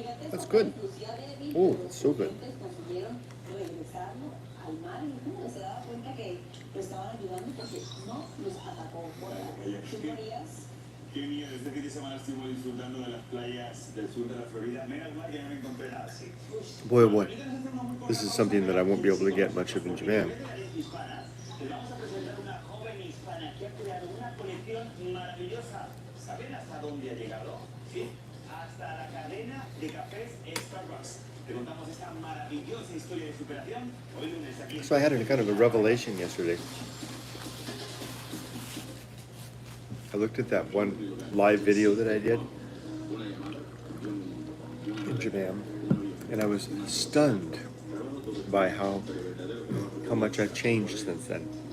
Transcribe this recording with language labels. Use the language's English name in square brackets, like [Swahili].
[English] That's good. Oh, that's so good. [Spanish] Consiguieron regresarlo al mar y uno se daba cuenta que lo estaban ayudando porque no los atacó por las Qué miedo, este fin de semana estuve disfrutando de las playas del sur de la Florida. Menos mal que no me encontré nada así. [English] Boy, oh boy. This is something that I won't be able to get much of in Japan. [Spanish] Vamos a presentar una joven hispana que ha creado una colección maravillosa. ¿Saben hasta dónde ha llegado? Sí, hasta la cadena de cafés Starbucks. Te contamos esta maravillosa historia de superación hoy lunes aquí. [English] So I had a kind of a revelation yesterday. I looked at that one live video that I did in Japan, and I was stunned by how much I've changed since then.